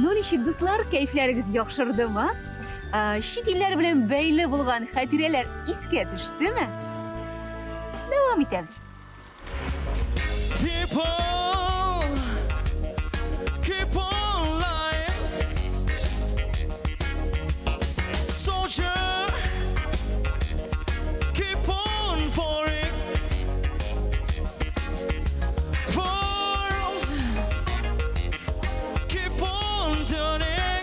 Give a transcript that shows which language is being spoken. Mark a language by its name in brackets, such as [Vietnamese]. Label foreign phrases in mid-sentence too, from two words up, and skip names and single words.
[Tatar] Ничек, дуслар, кайфләрегез яхшырдымы? Чит илләр белән бәйле булган хатирәләр искә төштеме? Дәвам итәбез. [English] People keep on lying. Soldier, keep on falling. World, keep on turning.